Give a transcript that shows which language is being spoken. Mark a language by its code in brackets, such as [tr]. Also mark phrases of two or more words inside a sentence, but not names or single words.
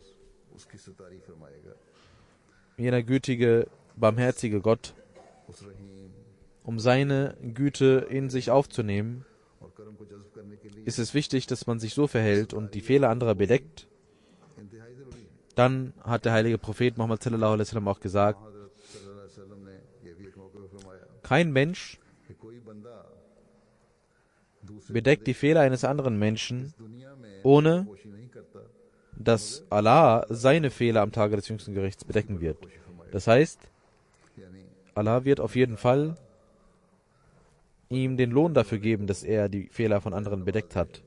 [de] Jener gütige, barmherzige Gott, um seine Güte in sich aufzunehmen, ist es wichtig, dass man sich so verhält und die Fehler anderer bedeckt. Dann hat der heilige Prophet Muhammad [ar] صلى الله عليه وسلم [de] auch gesagt: Kein Mensch bedeckt die Fehler eines anderen Menschen, ohne dass Allah seine Fehler am Tage des jüngsten Gerichts bedecken wird. Das heißt, Allah wird auf jeden Fall ihm den Lohn dafür geben, dass er die Fehler von anderen bedeckt hat.